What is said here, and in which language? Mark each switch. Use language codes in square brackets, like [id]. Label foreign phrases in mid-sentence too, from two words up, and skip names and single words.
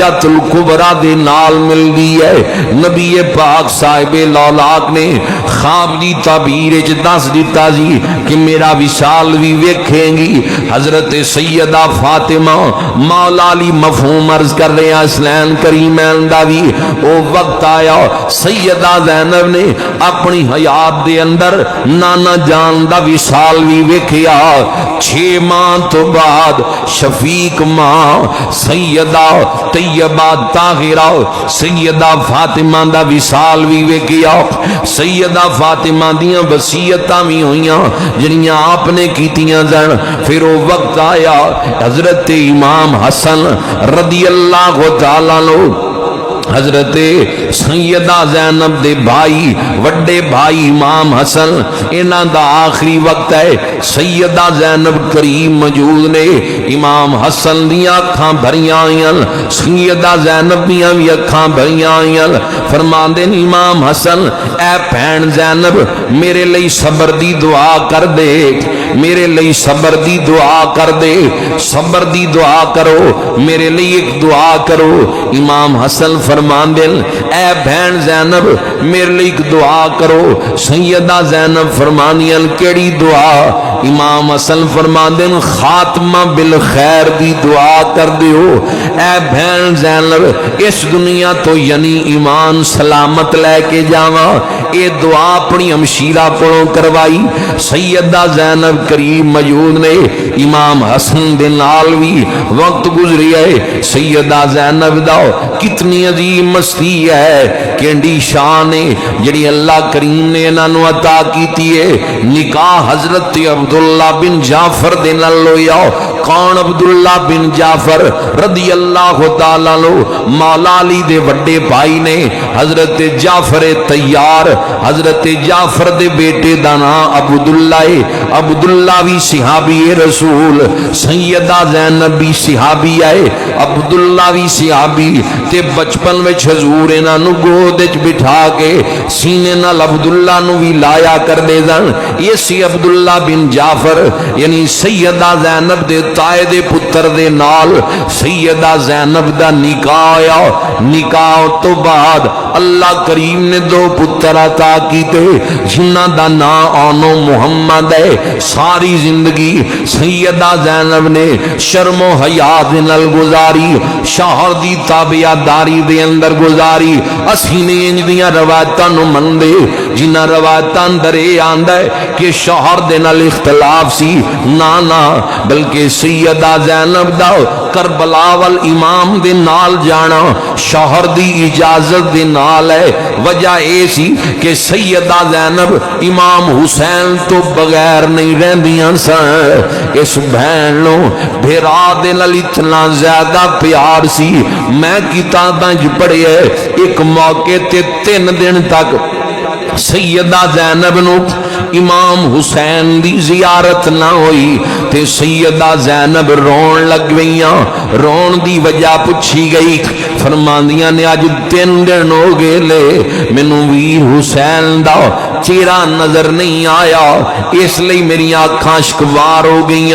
[pa] الکبریٰ دے نال مل دی ہے نبی پاک صاحب لالاک نے خواب دی تعبیر وچ دس دیتا جی کہ میرا وصال بھی ویکھیں گی حضرت سیدہ فاطمہ مولا علی [ur] مفہوم عرض کر رہے ہیں [pa] حسنین کریمین دا بھی او وقت آیا سیدہ زینب نے اپنی حیات دے اندر نانا جان دا وصال بھی ویکھیا 6 ماہ تو بعد شفیق ماں سیدہ طیبہ طاہرہ سیدہ فاطمہ دا وصال بھی ویکھیا سیدہ فاطمہ دیاں وصیتاں بھی ہوئیاں جنیاں آپ نے کیتیاں جن پھر وہ وقت آیا حضرت امام حسن [ar] رضی اللہ تعالیٰ عنہ [pa] حضرت سیدہ زینب دے بھائی وڈے بھائی امام حسن انہاں دا آخری وقت ہے سیدہ زینب کریم موجود نے امام حسن دیاں اکھاں بھریاں آئیاں سیدہ زینب دیاں بھی اکھاں بھریاں آئیاں فرماندے امام حسن اے بہن زینب میرے لئی صبر دی دعا کر دے میرے لئی صبر دی دعا کر دے صبر دی دعا کرو میرے لئی ایک دعا کرو امام حسن فرمان دل اے بہن زینب میرے لئے ایک دعا کرو سیدہ زینب فرمانیاں کیڑی دعا امام حسن فرمان دل خاتمہ بالخیر دی دعا کر دیو اے بہن زینب اس دنیا تو یعنی ایمان سلامت لے کے جاواں اے دعا اپنی ہمشیرہ پڑھوں کروائی سیدہ زینب کریم موجود نے امام حسن دے نال بھی وقت گزری ہے سیدہ زینب دا کتنی عظیم مستی ہے ہے کینڈی شان ہے جڑی اللہ کریم نے انہاں نو عطا کیتی ہے۔ نکاح حضرت عبداللہ بن جعفر دے نال ہویا۔ کون عبداللہ بن جعفر [ar] رضی اللہ تعالیٰ عنہ [pa] مولا علی دے وڈے بھائی نے۔ حضرت جعفر تیار، حضرت جعفر دے بیٹے دا نام عبداللہ ہے۔ عبداللہ بھی صحابی رسول، سیدہ زینب بھی صحابی ہے، عبداللہ بھی صحابی تے بچپن وچ حضور انہاں نو گود وچ بٹھا کے سینے نال عبداللہ نو بھی لایا کر دے دن۔ یہ سی عبداللہ بن جعفر یعنی سیدہ زینب دے تائے دے پتر دے نال سیدہ زینب دا نکاح آیا۔ نکاح تو بعد اللہ کریم نے دو پتر عطا کیتے جنہ دا نام آنو محمد ہے۔ ساری زندگی سیدہ زینب نے شرم و حیا دے نال گزاری، شوہر دی تابعداری دے اندر گزاری۔ اسی نے انج دیاں روایتاں نو مندے جنہ روایتاں اندر اے آندا ہے کہ شوہر دے نال اختلاف سی، نہ بلکہ سیدہ زینب دا کربلا وال امام دے نال جانا شوہر دی اجازت دے نال ہے۔ وجہ اے سی کہ سیدہ زینب امام حسین تو بغیر نہیں رہندیاں سن۔ اس بہن نو بھرا دے نال اتنا زیادہ پیار سی، میں کتاباں وچ پڑھیا ہے ایک موقع تے 3 دن تک سیدہ زینب نو امام حسین دی زیارت نہ ہوئی تے سیدہ زینب رون لگ گئیاں۔ رون دی وجہ پوچھی گئی، فرماندیاں نے اج 3 دن ہو گئے لے مینوں ویر حسین دا چہرہ نظر نہیں آیا، اس لئی میری آنکھاں شکوار ہو گئیاں۔